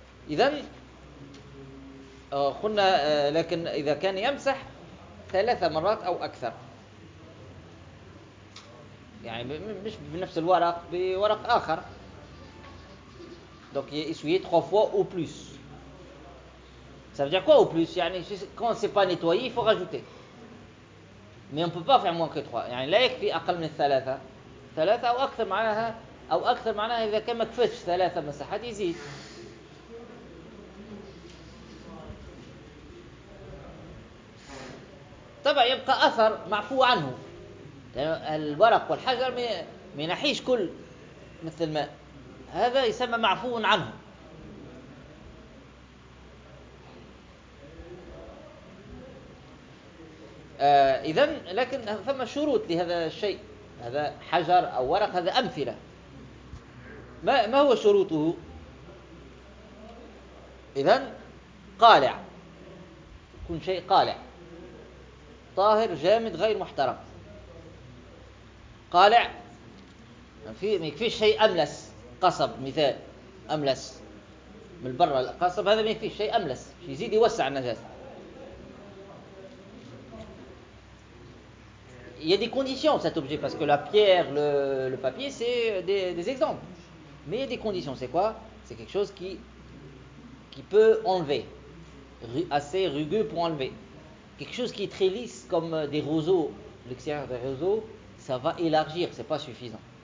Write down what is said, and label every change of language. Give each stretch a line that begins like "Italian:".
Arabic: إذن قلنا لكن إذا كان يمسح ثلاث مرات أو أكثر، يعني مش بنفس الورق بورق آخر،
French: donc essuyer trois fois ou plus. Ça veut dire quoi ou plus؟
Arabic: يعني
French: quand c'est pas nettoyé il faut rajouter. Mais on ne peut pas faire moins que 3.
Arabic: يعني لا يكفي أقل من ثلاثة. ثلاثة أو أكثر معناها إذا كان ما كفتش ثلاثة مساحات يزيد. طبعا يبقى أثر معفو عنه. الورق والحجر ما ينحيش كل مثل الماء. هذا يسمى معفو عنه. إذن لكن ثم شروط لهذا الشيء، هذا حجر أو ورق، هذا أمثلة. ما هو شروطه؟ إذن قالع، كل شيء قالع، طاهر جامد غير محترم. قالع في ما يكفيش شيء أملس، قصب مثال أملس من برا، القصب هذا ما يكفيش شيء أملس، شيء يزيد يوسع النجاسة.
French: Il y a des conditions, cet objet, parce que la pierre, le papier, c'est des exemples. Mais il y a des conditions, c'est quoi? C'est quelque chose qui peut enlever, assez rugueux pour enlever. Quelque chose qui est très lisse, comme des roseaux, l'extérieur des roseaux, ça va élargir, c'est pas suffisant.